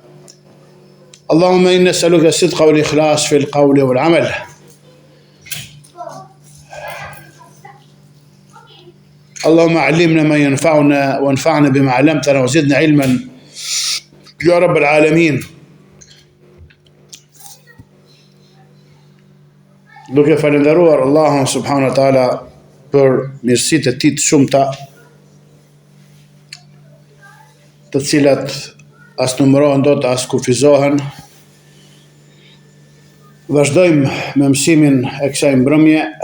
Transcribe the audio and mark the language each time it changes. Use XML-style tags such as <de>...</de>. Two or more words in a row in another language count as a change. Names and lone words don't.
<ar>اللهم إنا نسألك الصدق والإخلاص في القول والعمل. اللهم علمنا ما ينفعنا وانفعنا بما علمتنا وزدنا علما يا رب العالمين.</ar> <sq>Duke falenderuar Allahun</sq> <ar>سبحانه وتعالى</ar> <sq>për mirësitë e tij të shumta, të cilat as numërohen dot as kufizohen, vazhdojmë me mësimin e kësaj mbrëmje,</sq>